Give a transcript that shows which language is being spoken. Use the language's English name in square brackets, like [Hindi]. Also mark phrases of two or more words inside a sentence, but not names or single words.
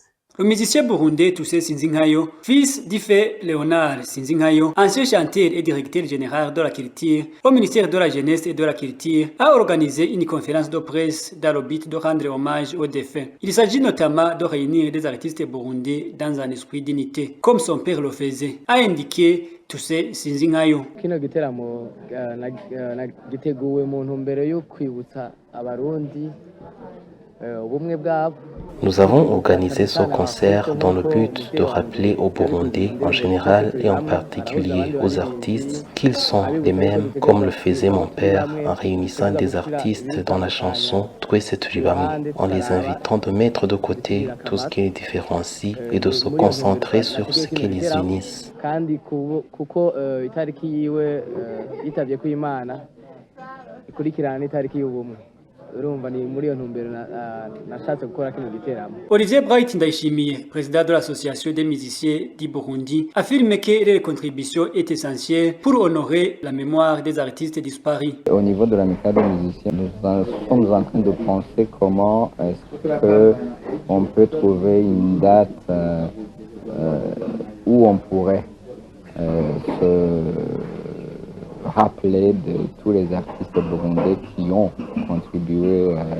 [French] Le musicien burundais Toussé Sinzingayo, fils du fait Léonard Sinzingayo, ancien chanteur et directeur général de la culture au ministère de la Jeunesse et de la Culture, a organisé une conférence de presse dans le but de rendre hommage aux défunts. Il s'agit notamment de réunir des artistes burundais dans un esprit d'unité, comme son père le faisait, a indiqué Toussé Sinzingayo. [Rundi] Kino giteramo giteguwe mu ntumbero yo kwibutsa abarundi ubumwe bwabo. [French] Nous avons organisé ce concert dans le but de rappeler aux Burundais en général et en particulier aux artistes qu'ils sont les mêmes comme le faisait mon père en réunissant des artistes dans la chanson Twese Turi Bamwe, en les invitant de mettre de côté tout ce qui les différencie et de se concentrer sur ce qui les unisse. [Rundi] Kandi kuko itariki yiwe yitavye ku Imana ikurikirana itariki y'ubumwe. [French] Olivier Bright Ndayishimiye, président de l'association des musiciens du Burundi, affirme que les contributions est essentielle pour honorer la mémoire des artistes disparus. Au niveau de l'amicale des musiciens, nous sommes en train de penser comment est-ce qu'on peut trouver une date où on pourrait se rappeler de tous les artistes burundais qui ont contribué